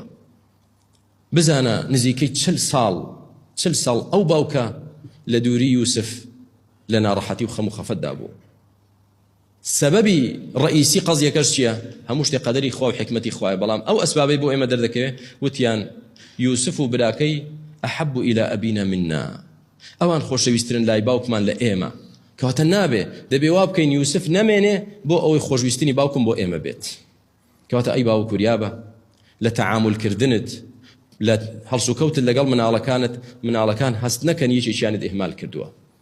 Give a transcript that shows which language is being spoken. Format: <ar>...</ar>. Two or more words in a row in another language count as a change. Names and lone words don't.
<ckb>بزانە نزیکەی 40 ساڵ ئەو باوکە لە دووری یوسف لە ناڕەحەتی و خەم و خەفەتدا بوو. سەبەبی ڕئیسی قەزیەکەش چییە؟ هەموو شتێک قەدەری خوا و حکمەتی خوایە، بەڵام ئەو ئەسبابەی بۆ ئێمە دەردەکەوێت وتیان یوسف و براکەی</ckb> <ar>ئەحەب إلى أبينا منا،</ar> <ckb>ئەوان خۆشەویستترن لای باوکمان لە ئێمە، کەواتە نابێ دەبێ وا بکەین یوسف نەمێنێ بۆ ئەوەی خۆشویستنی باوکم بۆ ئێمە بێت. کەواتە ئەی باوک وریابە لە تەعاملکردنت لە هەڵسوکەوتت لەگەڵ مناڵەکان هەست نەکەن یەکێکیانت ئیهمال کردووە.</ckb>